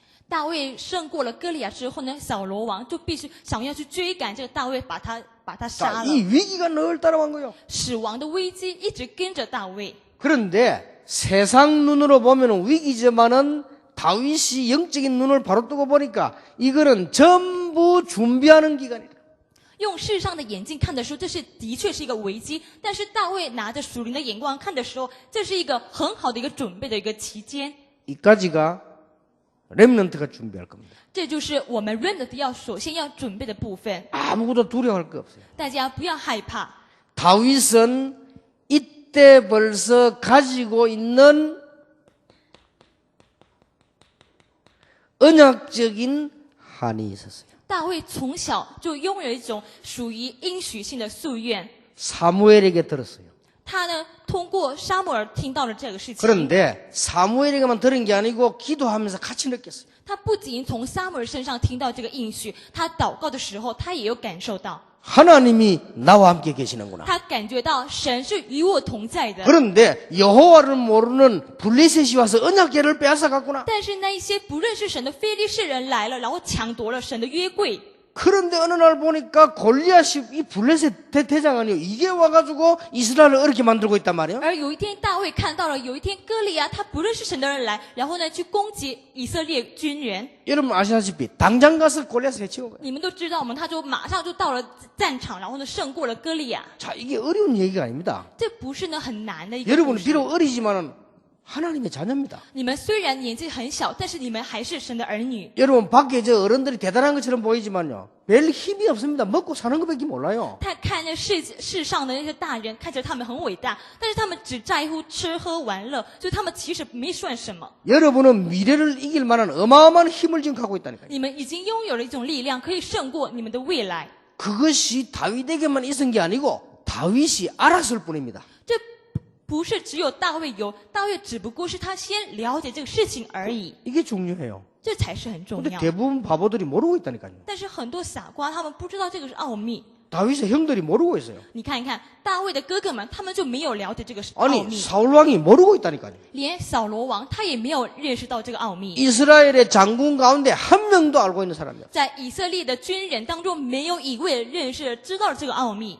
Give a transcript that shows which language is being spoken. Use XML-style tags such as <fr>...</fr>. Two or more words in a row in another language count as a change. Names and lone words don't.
<zh>大卫胜过了歌利亚之后呢，扫罗王就必须想要去追赶这个大卫，把他杀</zh> <ko>자,</ko> <zh>了。</zh> <ko>이 위기가 늘 따라간 거예요.</ko> <zh>死亡的危机一直跟着大卫。</zh> <ko>그런데 세상 눈으로 보면 위기지만은 다윗이 영적인 눈을 바로 뜨고 보니까 이거는 전부 준비하는 기간이다.</ko> <zh>用世上的眼睛看的时候，这是的确是一个危机；但是大卫拿着属灵的眼光看的时候，这是一个很好的一个准备的一个期间。</zh> <ko>이까지가 렘넌트가 준비할 겁니다.</ko> <zh>这就是我们 remnant 要首先要准备的部分。</zh> <ko>아무것도 두려워할 거 없어요.</ko> <zh>大家不要害怕，</zh> <ko>다윗은 이때 벌써 가지고 있는 언약적인 한이 있었어요.</ko> <zh>大卫从小就拥有一种属于应许性的夙愿。</zh> <ko>사무엘에게 들었어요.</ko> <zh>他呢，通过沙漠尔听到了这个事情。</zh> <ko>그런데 사무엘에게만 들은 게 아니고 기도하면서 같이 느꼈어요.</ko> <zh>他不仅从撒母耳身上听到这个应许，他祷告的时候，他也有感受到，</zh> <ko>하나님이 나와 함께 계시는구나.</ko> <zh>他感觉到神是与我同在的。</zh> <ko>그런데 여호와를 모르는 블레셋이 와서 언약궤를 빼앗아갔구나.</ko> <zh>但是那一些不认识神的非利士人来了，然后抢夺了神的约柜。</zh> <ko>그런데 어느 날 보니까 골리앗이 이 블레셋 대장 아니요 이게 와가지고 이스라엘을 어렵게 만들고 있단 말이에요.</ko> <zh>而有一天大卫看到了，有一天歌利亚他不认识神的人来，然后呢去攻击以色列军人。</zh> <ko>여러분 아시다시피 당장 가서 골리앗을 해치운 거예요.</ko> <zh>你们都知道，他就马上就到了战场，然后呢胜过了歌利亚。</zh> <ko>자, 이게 어려운 얘기가 아닙니다.</ko> <zh>这不是呢很难的一个故</zh> <ko>여러분은</ko> <zh>事。</zh> <ko>비록 어리지만은 하나님의 자녀입니다.</ko> <zh>你们虽然年纪很小，但是你们还是神的儿女。</zh> <ko>여러분 밖에 저 어른들이 대단한 것처럼 보이지만요. 별 힘이 없습니다. 먹고 사는 것밖에 몰라요.</ko> <zh>他看那世上的那些大人，看起来他们很伟大，但是他们只在乎吃喝玩乐，所以他们其实没算什么。</zh> <ko>여러분은 미래를 이길 만한 어마어마한 힘을 지금 갖고 있다니까요.</ko> <zh>你们已经拥有了一种力量，可以胜过你们的未来。</zh> <ko>그것이 다윗에게만 있은 게 아니고 다윗이 알았을 뿐입니다.</ko> <zh>这不是只有大卫有，大卫只不过是他先了解这个事情而已，</zh> <ko>이게 중요해요.</ko> <zh>这才是很重</zh> <ko>근데</ko> <zh>要。</zh> <ko>대부분 바보들이 모르고 있다니까요.</ko> <zh>但是很多傻瓜他们不知道这个是奥秘。</zh> <ko>다윗의 형들이 모르고 있어요.</ko> <zh>你看一看大卫的哥哥们，他们就没有了解这个奥</zh> <ko>아니</ko> <zh>秘，</zh> <ko>사울왕이 모르고 있다니까요.</ko> <zh>连扫罗王他也没有认识到这个奥秘。</zh> <ko>이스라엘의 장군 가운데 한 명도 알고 있는 사람이요.</ko> <zh>在以色列的军人当中，没有一位认识知道了这个奥秘，</zh>